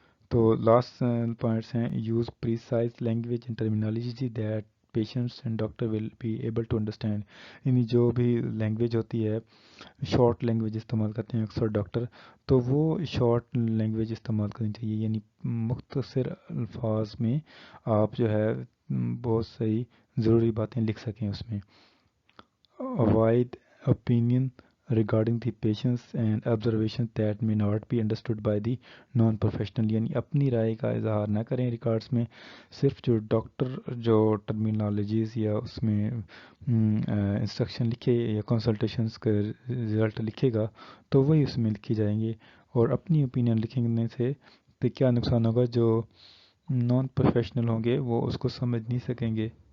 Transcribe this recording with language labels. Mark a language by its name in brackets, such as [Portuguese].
[Urdu] تو last points ہیں [English] Use precise language and terminology that patients and doctor will be able to understand. [Urdu] یعنی جو بھی language ہوتی ہے شارٹ لینگویج استعمال کرتے ہیں اکثر ڈاکٹر تو وہ شارٹ لینگویج استعمال کرنی چاہیے یعنی مختصر الفاظ میں آپ جو ہے بہت صحیح ضروری باتیں لکھ سکیں اس میں. [English] Avoid opinion regarding the patients and observations that may not be understood by the non-professional. [Urdu] یعنی اپنی رائے کا اظہار نہ کریں ریکارڈز میں. صرف جو ڈاکٹر جو ٹرمینالوجیز یا اس میں انسٹرکشن لکھے یا کنسلٹیشنز کا رزلٹ لکھے گا تو وہی اس میں لکھی جائیں گے. اور اپنی اوپینین لکھنے سے تو کیا نقصان ہوگا جو نان پروفیشنل ہوں گے وہ اس کو سمجھ نہیں سکیں گے.